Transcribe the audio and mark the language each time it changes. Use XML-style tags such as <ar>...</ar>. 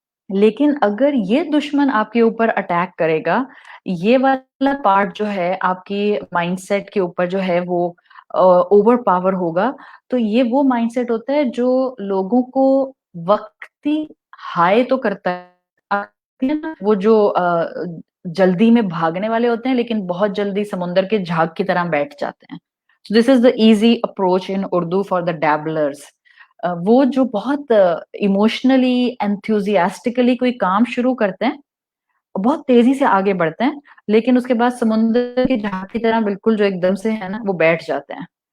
<ur>لیکن اگر یہ دشمن آپ کے اوپر اٹیک کرے گا, یہ والا پارٹ جو ہے آپ کی مائنڈ سیٹ کے اوپر جو ہے وہ اوور پاور ہوگا, تو یہ وہ مائنڈ سیٹ ہوتا ہے جو لوگوں کو وقتی ہائے تو کرتا ہے, وہ جو جلدی میں بھاگنے والے ہوتے ہیں لیکن بہت جلدی سمندر کے جھاگ کی طرح بیٹھ جاتے ہیں.</ur> <en>So this is the easy approach in Urdu for the dabblers.</en> <ur>وہ جو بہت ایموشنلی انتھوزیاسٹکلی کوئی کام شروع کرتے ہیں, بہت تیزی سے آگے بڑھتے ہیں, لیکن اس کے بعد سمندر کے جھاگ کی طرح بالکل جو ایک دم سے ہے نا وہ بیٹھ جاتے ہیں.</ur>